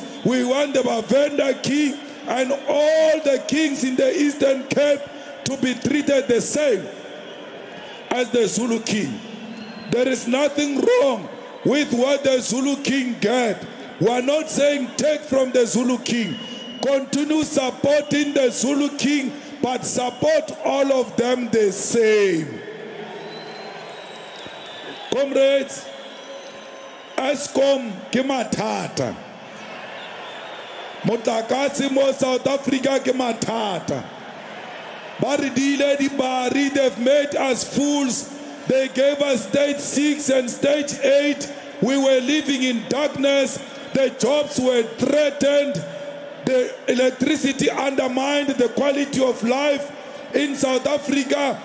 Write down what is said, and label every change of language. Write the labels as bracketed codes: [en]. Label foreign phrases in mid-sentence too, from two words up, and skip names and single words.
[en] We want the Bavenda king and all the kings in the Eastern Cape to be treated the same as the Zulu king. There is nothing wrong with what the Zulu king get. We are not saying take from the Zulu king. Continue supporting the Zulu king, but support all of them the same. [nso] Comrades, Eskom ke mathata. Motlakase mo South Africa ke mathata. Ba re dile dibari, [en] they've made us fools. They gave us stage 6 and stage 8. We were living in darkness. The jobs were threatened. The electricity undermined the quality of life in South Africa.